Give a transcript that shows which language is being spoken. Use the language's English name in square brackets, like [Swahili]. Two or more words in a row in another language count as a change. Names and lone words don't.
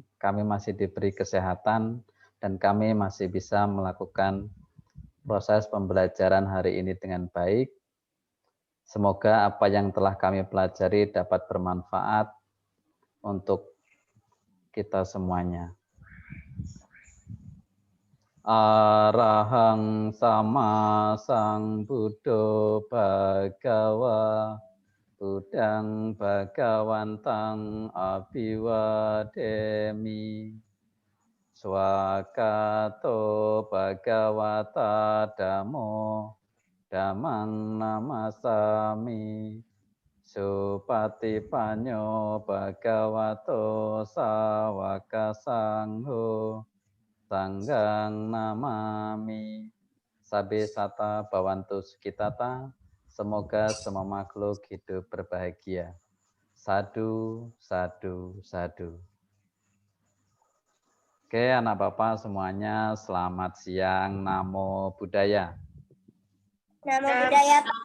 [Indonesian] Kami masih diberi kesehatan dan kami masih bisa melakukan proses pembelajaran hari ini dengan baik. Semoga apa yang telah kami pelajari dapat bermanfaat untuk kita semuanya. [Pali] Arahang sama sang Buddha Bhagawa Budang Bhagawantang Abhiwademi Swakato Bhagawata Dhammo Dhammang Namasami Supatipanyo Bhagavato Sawaka Sangho Sanggang namami. Sabe sata bawantu sukitata. [Indonesian] Semoga semua makhluk hidup berbahagia. [Pali] Sadu, sadu, sadu. [Indonesian] Oke, anak Bapak semuanya selamat siang. [Pali] Namo Buddhaya. Namo Buddhaya, [Indonesian] Pak.